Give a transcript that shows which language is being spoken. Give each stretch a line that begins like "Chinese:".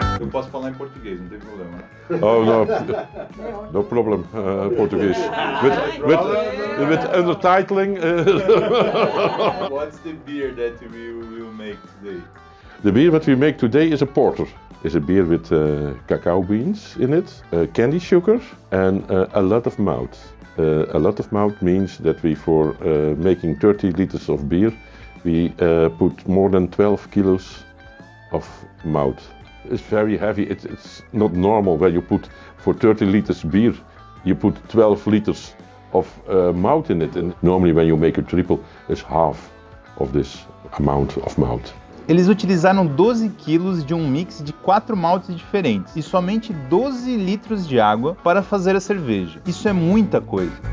Portuguese: Posso falar em português, não tem problema, né?
English: Oh no, no problem. Portuguese with undertitling. What's the beer that we will make today? The beer that we make today is a porter. It's a beer with cacao beans in it, candy sugar, and a lot of malt. A lot of malt means that we, for making 30 liters of beer, we put more than 12 kilos of malt. It's very heavy. It's not normal where you put, for 30 liters beer, you put 12 liters of malt in it. And normally when you make a triple, it's half of this amount of malt.
Portuguese: Eles utilizaram 12 quilos de um mix de 4 maltes diferentes e somente 12 litros de água para fazer a cerveja. Isso é muita coisa.